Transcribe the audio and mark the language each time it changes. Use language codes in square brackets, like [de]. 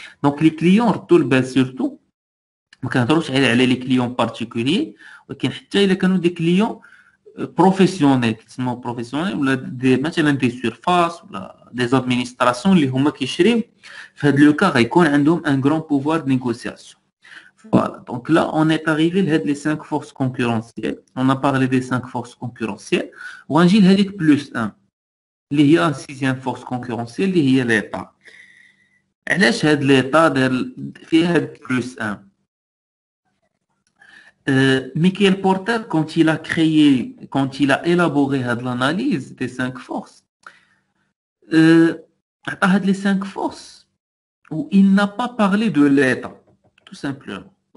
[ar] دونك لي كليون ردوا البال سورتو ما كنهضروش على لي كليون بارتيكولي، ولكن حتى الا كانوا دي كليون بروفيسيونيل كيتسموا بروفيسيونيل ولا دي مثلا دي سيرفاس ولا دي زادمينستراسيون اللي هما كيشريو، في هاد لو كا غيكون عندهم ان غران بوفوار نيغوسياسيون. [fr] Voilà, donc là on est arrivé à les 5 forces concurrentielles. On a parlé des 5 forces concurrentielles. [ar] ونجي لهذيك بلس 1 اللي هي سيزيام فورس كونكورونسيال اللي هي ليطا. علاش هاد ليطا دار فيها هاد بلس 1؟ [fr] Michael Porter, quand il a élaboré l'analyse des 5 forces, les 5 forces où il n'a pas parlé de l'État, tout simplement.